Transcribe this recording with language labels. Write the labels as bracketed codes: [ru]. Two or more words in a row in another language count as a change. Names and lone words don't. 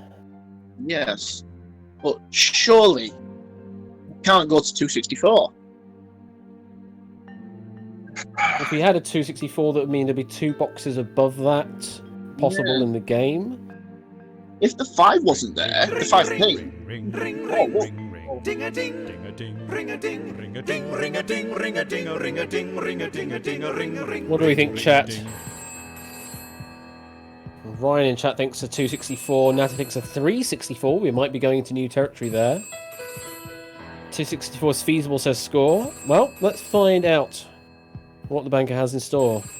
[en] Yes. But surely you can't go to 264. If we had a 264, that would mean there'd be 2 boxes above that possible in the game. If the 5 wasn't there, the 5p. Ring, ring, Oh, ring, what? ring, ring, ding a ding, ding a ding, ring a ding, ring a ding, ring a ding, ring a ding, a ring a ding, ring a ding, a ding, a ring, ring. What do we think, chat? Ryan in chat thinks a 264. Natty thinks a 364. We might be going into new territory there. 264 is feasible, says Score. Well, let's find out what the banker has in store.